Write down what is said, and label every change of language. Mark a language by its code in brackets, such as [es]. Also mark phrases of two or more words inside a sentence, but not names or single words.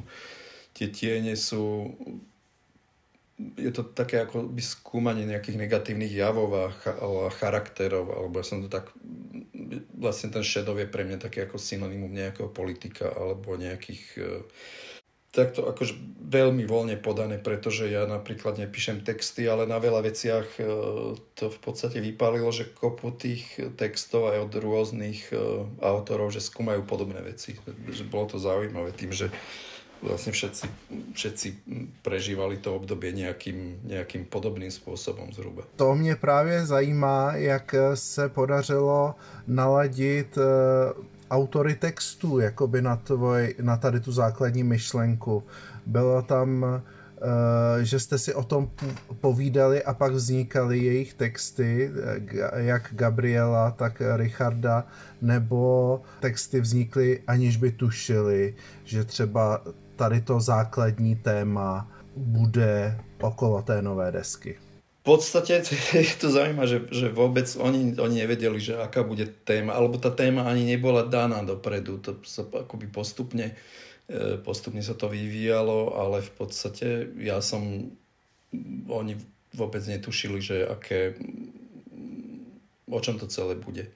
[sk] Tie tiene sú, je to také ako by skúmanie nejakých negatívnych javov a charakterov, alebo ja som to tak, vlastne ten shadow je pre mňa také ako synonymum nejakého politika alebo nejakých, takto akože veľmi voľne podané, pretože ja napríklad nepíšem texty, ale na veľa veciach to v podstate vypálilo, že kopu tých textov aj od rôznych autorov, že skúmajú podobné veci. Že bolo to zaujímavé tým, že vlastne všetci prežívali to obdobie [cs] nějakým podobným způsobem zhruba. To mě právě zajímá, jak se podařilo naladit autory textů jakoby na tady tu základní myšlenku. Bylo tam, že jste si o tom povídali a pak vznikaly jejich texty, jak Gabriela, tak Richarda, nebo texty vznikly, aniž by tušili, že třeba tady to základní téma bude okolo té nové desky. [sk] V podstate je to zaujímavé, že vôbec oni nevedeli, že aká bude téma, alebo tá téma ani nebola daná dopredu. To sa akoby postupne sa to vyvíjalo, ale v podstate oni vôbec netušili, že o čom to celé bude.